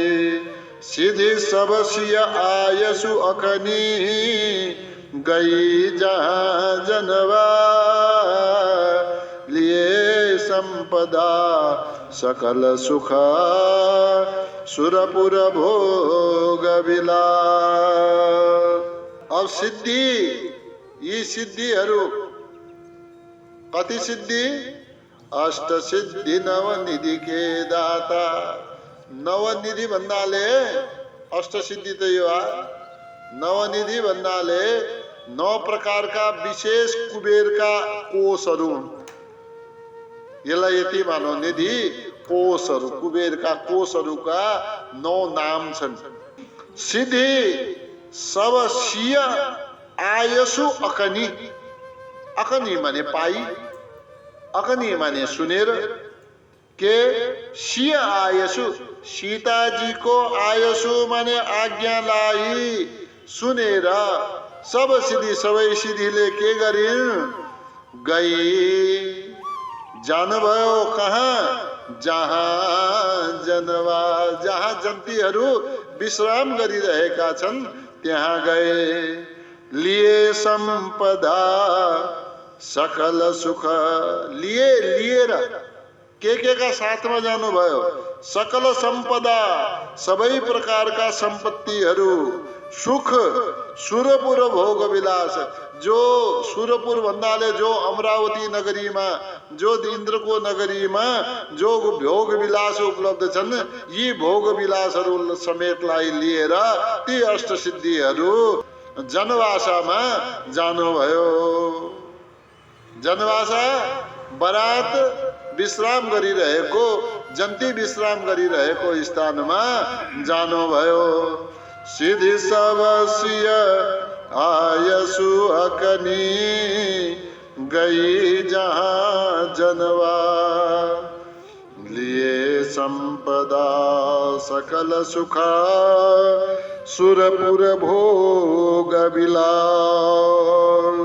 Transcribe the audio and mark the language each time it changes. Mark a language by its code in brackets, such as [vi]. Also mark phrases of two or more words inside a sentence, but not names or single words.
[awa] सिद्धि सब सिय आयसु अखनी, गई जहाँ जनवा। लिए संपदा सकल सुख, सुरपुर भोग विलास। [ne] अब सिद्धि यी सिद्धिहरू कति सिद्धि? [awa] अष्ट सिद्धि नवनिधि के दाता। [ne] नवनिधि भन्नाले अष्ट सिद्धि त यो आ। नवनिधि भन्नाले 9 प्रकारका विशेष कुबेरका कोषहरू। यसलाई यति मानौ, निधि कोषहरू, कुबेरका कोषहरूका 9 नाम छन्। [awa] सिद्धि सब सिय आयसु अकनी। [ne] अकनी माने पाई, अकनी माने सुनेर, के [awa] सिय आयसु [ne] सीताजी को आयसु माने आज्ञालाई सुनेर सब सिद्धि सबै सिद्धिले के गरिन्? गई जानुभयो कहाँ? [awa] जहाँ जनवा, [ne] जहाँ जन्तीहरू विश्राम गरिरहेका छन् त्यहाँ गए। [awa] लिए सम्पदा सकल सुख। [ne] लिए लिएर के का साथमा जानुभयो? सकल सम्पदा सबै प्रकारका सम्पत्तिहरू, [awa] सुख, सुरपुर भोग विलास। [ne] जो सुरपुर भन्नाले जो अमरावती नगरीमा, जो इन्द्रको नगरीमा जो भोग विलास उपलब्ध छन्, यी भोग विलासहरू समेतलाई लिएर ती अष्ट सिद्धिहरू जनवासामा जानुभयो। जनवासा बरात विश्राम गरिरहेको, जन्ती विश्राम गरिरहेको स्थानमा जानुभयो। [awa] सिद्धि सब सिय आयसु अकनी गई जहाँ जनवा। लिए संपदा सकल सुखा सुरपुर भोग विलास।